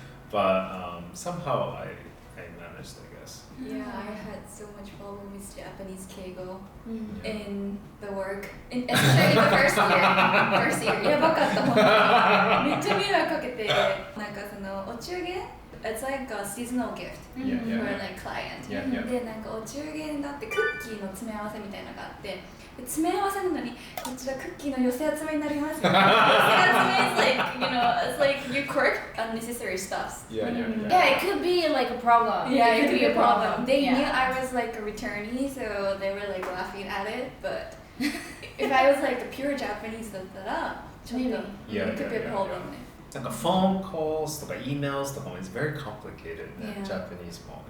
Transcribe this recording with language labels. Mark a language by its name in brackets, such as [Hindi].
[English] But somehow I managed, I guess. Yeah, I had so much problem with Japanese keigo in the work, especially in the first year. [Japanese] やばかった本当に。めっちゃ迷惑かけて、なんかそのお中元。 [English] It's like a seasonal gift for like client. [Japanese] でなんかお中元だってクッキーの詰め合わせみたいなのがあって、詰め合わせなのにこちらクッキーの寄せ集めになります。寄せ集め [English] is like it's like you correct unnecessary stuffs. Yeah, it could be like a problem. Yeah, it could be a problem. They knew I was like a returnee, so they were like laughing at it. But if I was like a pure Japanese [Japanese] だったらちょっと [English] it could be a problem. Like a phone calls とか emails とか is very complicated in Japanese model.